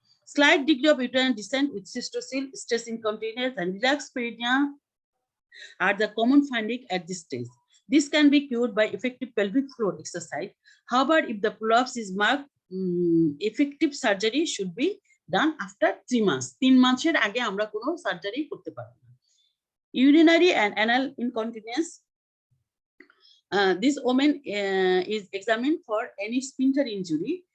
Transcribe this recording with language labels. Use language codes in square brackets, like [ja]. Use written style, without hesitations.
[en] Slight degree of uterine descent with cystocele, stress incontinence, and relaxed perineum are the common finding at this stage. This can be cured by effective pelvic floor exercise. However, if the prolapse is marked, effective surgery should be done after 3 months. [bn] 3 মাসের আগে আমরা কোনো surgery করতে পারবো না। [en] Urinary and anal incontinence. This woman is examined for any sphincter injury.